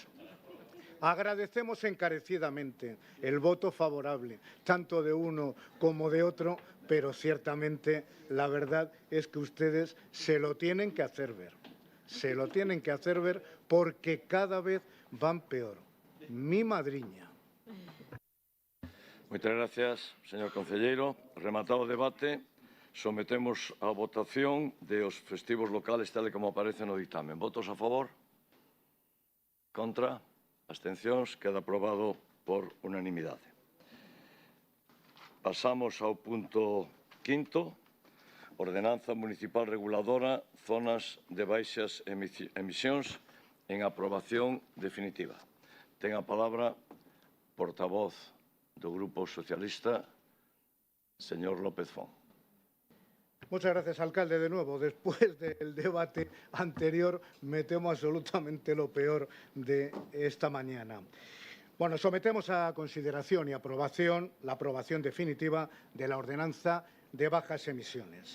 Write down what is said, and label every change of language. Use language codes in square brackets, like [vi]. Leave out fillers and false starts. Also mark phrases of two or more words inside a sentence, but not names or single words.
[es] Agradecemos encarecidamente el voto favorable, tanto de uno como de otro, pero ciertamente la verdad es que ustedes se lo tienen que hacer ver. Se lo tienen que hacer ver porque cada vez van peor. [gl] Mi madriña. Moitas gracias, señor concelleiro. Rematado o debate, sometemos a votación de os festivos locales tal e como aparece no dictamen. Votos a favor? Contra? Abstencións? Queda aprobado por unanimidade. Pasamos ao punto quinto. Ordenanza municipal reguladora, zonas de baixas emisións en aprobación definitiva. Ten a palabra portavoz do Grupo Socialista, señor López Font. [es] Muchas gracias, alcalde. De nuevo, después del debate anterior, me temo absolutamente lo peor de esta mañana. Bueno, sometemos a consideración y aprobación la aprobación definitiva de la ordenanza de bajas emisiones.